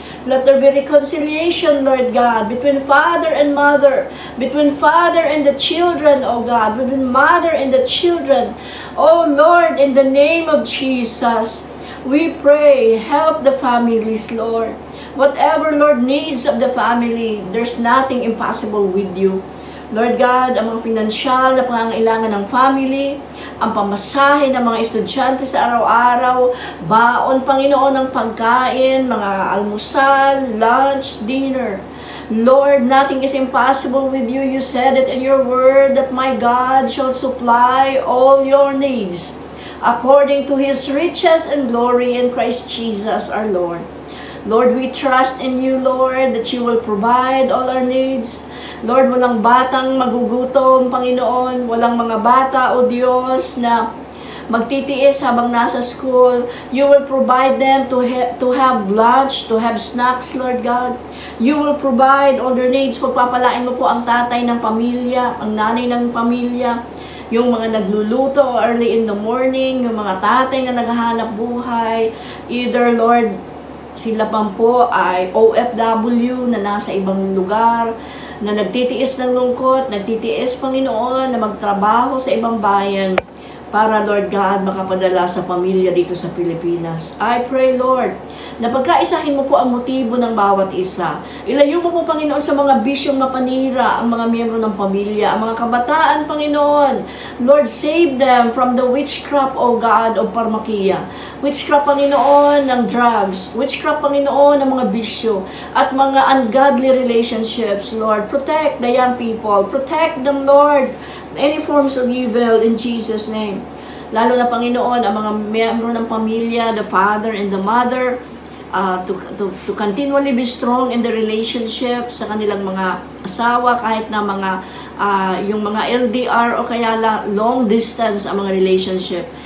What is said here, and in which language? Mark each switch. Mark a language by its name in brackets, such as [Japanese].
[English] Let there be reconciliation, Lord God, between father and mother, between father and the children, O God, between mother and the children. O Lord, in the name of Jesus, we pray, help the families, Lord. Whatever, Lord, needs of the family, there's nothing impossible with you. [Filipino] Lord God, ang mga pinansyal na pangangailangan ng family, ang pamasahe ng mga estudyante sa araw-araw, baon, Panginoon, ng pagkain, mga almusal, lunch, dinner. [English] Lord, nothing is impossible with you. You said it in your word that my God shall supply all your needs according to His riches and glory in Christ Jesus our Lord. Lord, we trust in you, Lord, that you will provide all our needs. [Filipino] Lord, walang batang magugutom, Panginoon. Walang mga bata, O Diyos, na magtitiis habang nasa school. [English] You will provide them to have lunch, to have snacks, Lord God. You will provide all their needs. [Filipino] Pagpapalain mo po ang tatay ng pamilya, ang nanay ng pamilya, yung mga nagluluto [English] early in the morning, [Filipino] yung mga tatay na naghahanap buhay. Either, Lord, sila pang po ay OFW na nasa ibang lugar, na nagtitiis ng lungkot, nagtitiis, Panginoon, na magtrabaho sa ibang bayan para, Lord God, makapadala sa pamilya dito sa Pilipinas. [English] I pray, Lord, [Filipino] na pagkaisahin mo po ang motibo ng bawat isa. Ilayo mo po, Panginoon, sa mga bisyong mapanira ang mga miyembro ng pamilya, ang mga kabataan, Panginoon. [English] Lord, save them from the witchcraft, O God, of pharmakia. [Filipino] Witchcraft, Panginoon, ng drugs. Witchcraft, Panginoon, ng mga bisyo at mga ungodly relationships, Lord. [English] Protect the young people. Protect them, Lord. Any forms of evil in Jesus' name. [Filipino] Lalo na, Panginoon, ang mga miyembro ng pamilya, [English] the father and the mother, to continually be strong in the relationship [Filipino] sa kanilang mga asawa, kahit na mga yung mga LDR o kaya long distance ang mga relationship.